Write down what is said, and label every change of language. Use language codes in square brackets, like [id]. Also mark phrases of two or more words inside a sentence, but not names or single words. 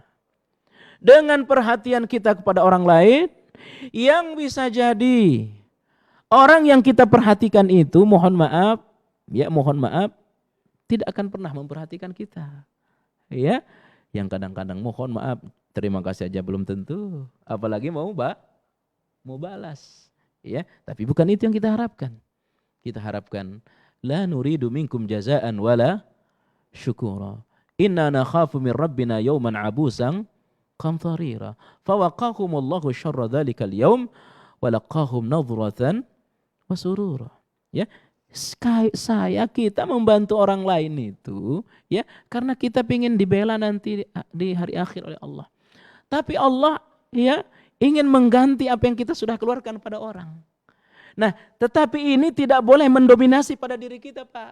[id] Dengan perhatian kita kepada orang lain, yang bisa jadi orang yang kita perhatikan itu mohon maaf tidak akan pernah memperhatikan kita. Ya, yang kadang-kadang mohon maaf terima kasih aja belum tentu, apalagi mau balas. Ya, tapi bukan itu yang kita harapkan. Kita harapkan [ar] لا نريد منكم جزاء ولا شكورا. إنا نخاف من ربنا يوما عبوسا قمطريرا. فوقاهم الله شر ذلك اليوم ولقاهم نضرة وسرورا. [id] Ya, kita membantu orang lain itu ya karena kita ingin dibela nanti di hari akhir oleh Allah. Tapi Allah ya ingin mengganti apa yang kita sudah keluarkan pada orang. Nah, tetapi ini tidak boleh mendominasi pada diri kita, Pak.